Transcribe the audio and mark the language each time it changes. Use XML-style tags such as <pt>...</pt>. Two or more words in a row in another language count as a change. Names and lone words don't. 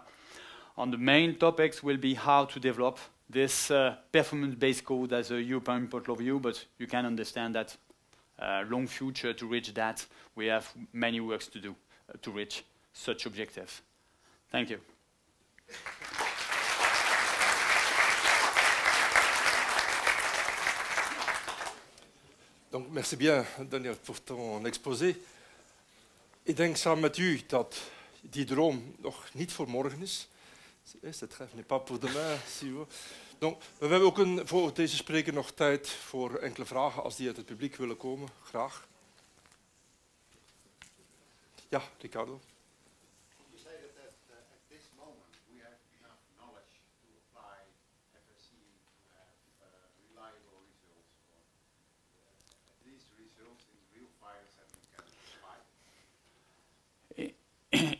<en>And the main topics will be how to develop this performance-based code as a European point of view, but you can understand that long future to reach that, we have many works to do to reach such objectives. Thank you.</en> <fr>Donc, merci bien, Daniel, pour ton exposé.</fr> <nl>Ik denk samen met u dat die droom nog niet voor morgen is.</nl> <fr>Cette rêve n'est pas pour demain, si vous. Donc,</fr> <nl>we hebben ook voor deze spreker nog tijd voor enkele vragen, als die uit het publiek willen komen. Graag. Ja, Ricardo.</nl> <en>You say that at this moment we have enough knowledge to apply FSC to have reliable results, or at least results in real fire safety can apply.</en>